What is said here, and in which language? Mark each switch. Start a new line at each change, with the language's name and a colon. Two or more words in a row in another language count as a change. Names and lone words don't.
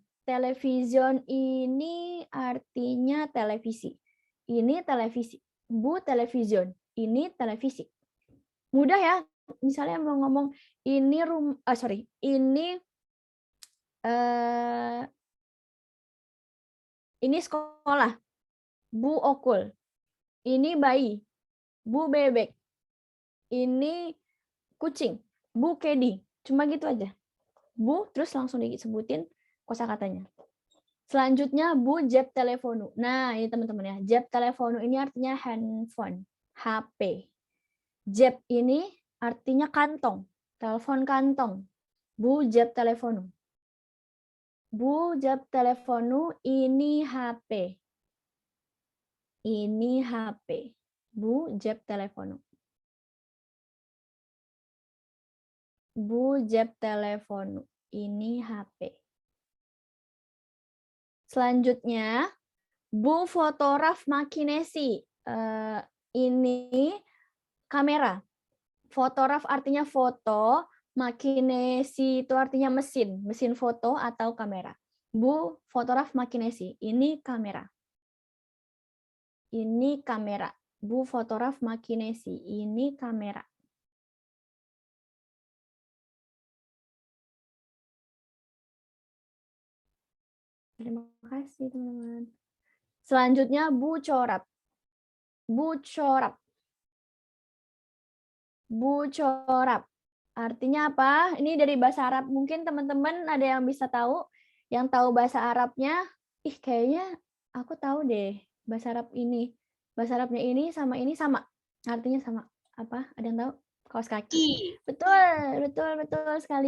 Indonesian: Television ini artinya televisi. Ini televisi.
Turkish: Bu television.
Indonesian: Ini televisi. Mudah ya. Misalnya mau ngomong ini ini sekolah.
Turkish: Bu okul.
Indonesian: Ini bayi.
Turkish: Bu bebek.
Indonesian: Ini kucing.
Turkish: Bu kedi.
Indonesian: Cuma gitu aja. Bu terus langsung disebutin kosakatanya.
Turkish: Selanjutnya Bu jeb telefonu.
Indonesian: Nah, ini teman-teman ya.
Turkish: Jeb telefonu
Indonesian: ini artinya handphone, HP. Jeb ini artinya kantong, telepon kantong.
Turkish: Bu jeb telefonu. Bu jeb telefonu ini HP.
Indonesian: Ini HP.
Turkish: Bu jeb telefonu. Bu jeb telefonu.
Indonesian: Ini HP. Selanjutnya,
Turkish: Bu fotograf makinesi.
Indonesian: Ini kamera. Fotograf artinya foto, makinesi itu artinya mesin, mesin foto atau kamera.
Turkish: Bu fotograf makinesi.
Indonesian: Ini kamera. Ini kamera.
Turkish: Bu fotograf makinesi.
Indonesian: Ini kamera. Terima kasih teman-teman.
Turkish: Selanjutnya Bu corap. Bu corap. Bu corap.
Indonesian: Artinya apa? Ini dari bahasa Arab. Mungkin teman-teman ada yang bisa tahu, yang tahu bahasa Arabnya, kayaknya aku tahu deh bahasa Arab ini. Bahasa Arabnya ini sama. Artinya sama. Apa? Ada yang tahu? Kaos kaki. Betul, betul, betul sekali.